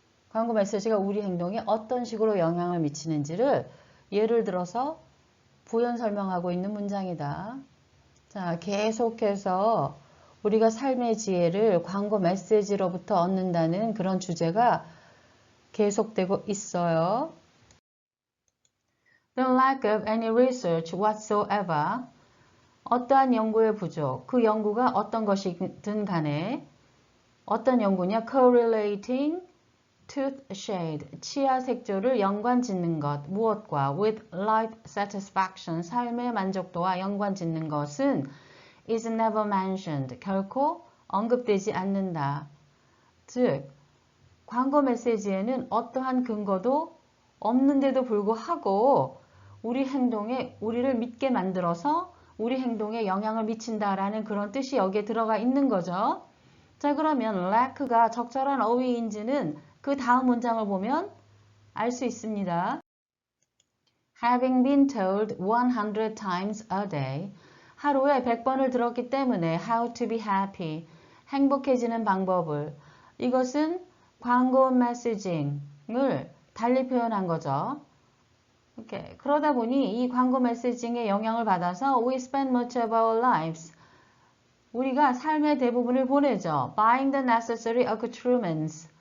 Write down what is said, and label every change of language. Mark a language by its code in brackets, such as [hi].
[ko] 광고 메시지가 우리 행동에 어떤 식으로 영향을 미치는지를 예를 들어서 부연 설명하고 있는 문장이다. 자, 계속해서 우리가 삶의 지혜를 광고 메시지로부터 얻는다는 그런 주제가 계속되고 있어요. [en] The lack of any research whatsoever. [ko] 어떠한 연구의 부족, 그 연구가 어떤 것이든 간에 어떤 연구냐? [en] Correlating tooth shade, [ko] 치아 색조를 연관 짓는 것, 무엇과? [en] With life satisfaction, [ko] 삶의 만족도와 연관 짓는 것은 [en] is never mentioned, [ko] 결코 언급되지 않는다. 즉, 광고 메시지에는 어떠한 근거도 없는데도 불구하고 우리 행동에 우리를 믿게 만들어서 우리 행동에 영향을 미친다라는 그런 뜻이 여기에 들어가 있는 거죠. 자, 그러면 lack가 적절한 어휘인지는 그 다음 문장을 보면 알 수 있습니다. [en] Having been told 100 times a day, [ko] 하루에 100번을 들었기 때문에 [en] how to be happy, [ko] 행복해지는 방법을. 이것은 광고 메시징을 달리 표현한 거죠. 이렇게 그러다 보니 이 광고 메시징의 영향을 받아서 [en] we spend much of our lives. [ko] 우리가 삶의 대부분을 보내죠. [en] Buying the necessary accoutrements.